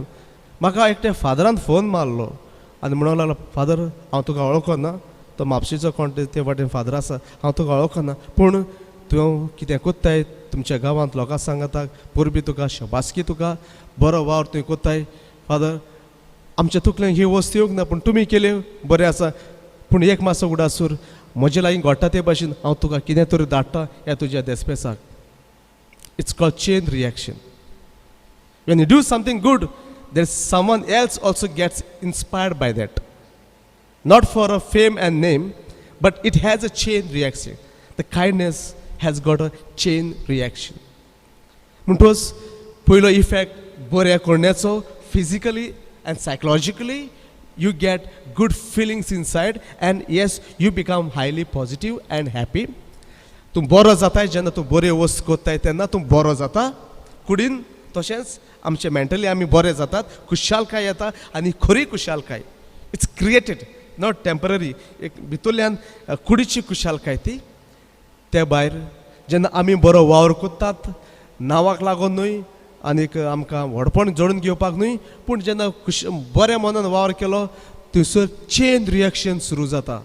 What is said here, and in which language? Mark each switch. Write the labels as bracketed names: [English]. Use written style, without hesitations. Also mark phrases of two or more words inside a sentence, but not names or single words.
[Konkani] म्हाका एकट्या फादरान फोन मारलो आनी म्हणूंक लागलो, फादर हांव तुका वळखना, तो म्हापशेचो कोण ते वाटेन फादर आसा, हांव तुका वळखना, पूण तूं कितें कोत्ताय तुमच्या गांवांत लोकांक सांगता, परबी तुका शबासकी, तुका बरो वावर तुवें कोत्ताय. फादर आमच्या तकलेन ही वस्त येवंक ना, पूण तुमी केल्यो बरें आसा, पूण एक मातसो उडासूर म्हजे लागीं घडटा ते भाशेन हांव तुका कितें तरी धाडटा ह्या तुज्या देस्पेसाक. [English] it's called chain reaction. when you do something good, there is someone else also gets inspired by that. Not for a fame and name, but it has a chain reaction. The kindness has got a chain reaction. [Konkani] म्हणटोच पयलो इफेक्ट बऱ्या करण्याचो, [English] physically and psychologically you get good feelings inside, and yes, you become highly positive and happy. [Konkani] तूं बरो जाताय जेन्ना तूं बऱ्यो वस्त कोत्ताय तेन्ना तूं बरो जाता कुडीन. तशेंच आमचे मेंटली आमी बरे जातात, खुशालकाय येता आनी खरी खुशालकाय. [English] it's created, not temporary. [Konkani] एक भितरल्यान कुडीची खुशालकाय ती. त्या भायर जेन्ना आमी बरो वावर कोत्तात, नांवाक लागून न्हय आनीक आमकां व्हडपण जोडून घेवपाक न्हय, पूण जेन्ना बऱ्या मनान वावर केलो थंयसर [English] chain reaction [Konkani] सुरू जाता.